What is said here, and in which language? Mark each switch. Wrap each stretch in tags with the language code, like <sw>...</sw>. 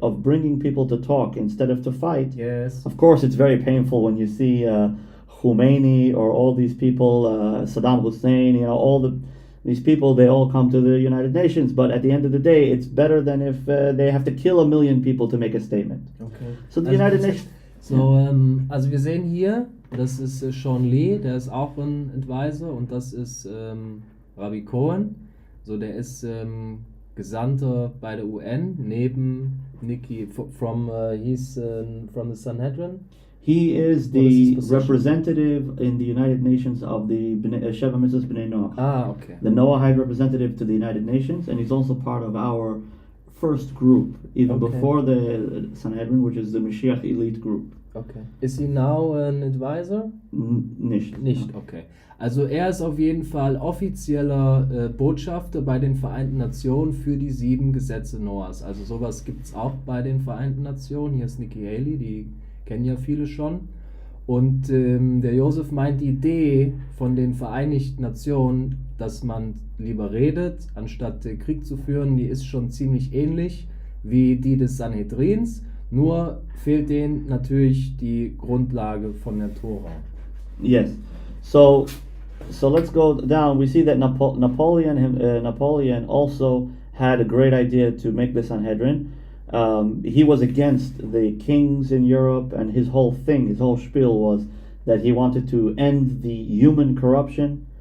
<en>of bringing people to talk instead of to fight. Yes. Of course, it's very painful when you see Khomeini or all these people, Saddam Hussein, all these people, they all come to the United Nations, but at the end of the day, it's better than if they have to kill 1 million people to make a statement. Okay. So the United Nations...</en> <de>So, also wir sehen hier, das ist Sean Lee, der ist auch ein Advisor, und das ist Rabbi Cohen. So, der ist Gesandter bei der UN neben Nikki</de> <en>he's from the Sanhedrin. He is the representative in the United Nations of the Sheva Mitzvahs B'nai Noach. Ah, okay. The Noahide representative to the United Nations, and he's also part of our first group, even before the Sanhedrin, which is the Mashiach Elite group. Okay. Is he now an advisor?</en> <de>Nicht. Nicht, okay. Also er ist auf jeden Fall offizieller Botschafter bei den Vereinten Nationen für die 7 Gesetze Noahs. Also sowas gibt es auch bei den Vereinten Nationen. Hier ist Nikki Haley, die kennen ja viele schon. Und der Josef meint, die Idee von den Vereinigten Nationen, dass man lieber redet, anstatt Krieg zu führen, die ist schon ziemlich ähnlich wie die des Sanhedrins. Nur fehlt denen natürlich die Grundlage von der Tora.</de> <en>Yes. So let's go down. We see that Napoleon also had a great idea to make the Sanhedrin. He was against the kings in Europe, and his whole spiel was that he wanted to end the human corruption.</en>